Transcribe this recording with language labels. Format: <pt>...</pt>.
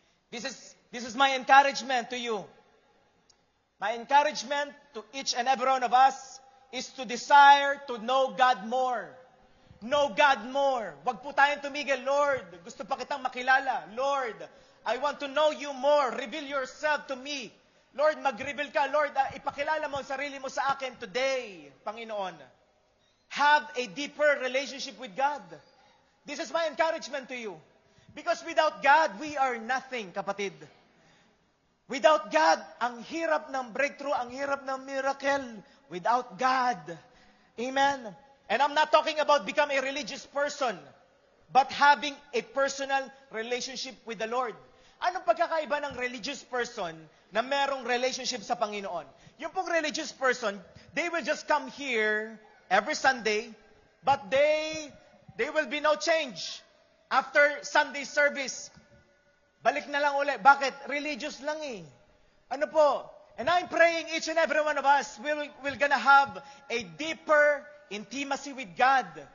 <en>This is my encouragement to you. My encouragement to each and every one of us is to desire to know God more. Know God more.</en> <tl>Huwag po tayong tumigil, Lord. Gusto pa kitang makilala.</tl> <en>Lord, I want to know you more. Reveal yourself to me. Lord,</en> <tl>mag-reveal ka. Lord, ipakilala mo ang sarili mo sa akin today, Panginoon.</tl> <en>Have a deeper relationship with God. This is my encouragement to you. Because without God, we are nothing, kapatid. Without God,</en> <tl>ang hirap ng breakthrough, ang hirap ng miracle.</tl> <en>Without God. Amen. And I'm not talking about becoming a religious person, but having a personal relationship with the Lord.</en> <tl>Anong pagkakaiba ng religious person na merong relationship sa Panginoon? Yung pong</tl> <en>religious person, they will just come here every Sunday, but they will be no change. After Sunday service,</en> <tl>balik na lang ulit. Bakit? Religious lang eh. Ano po?</tl> <en>And I'm praying each and every one of us will gonna have a deeper intimacy with God.</en>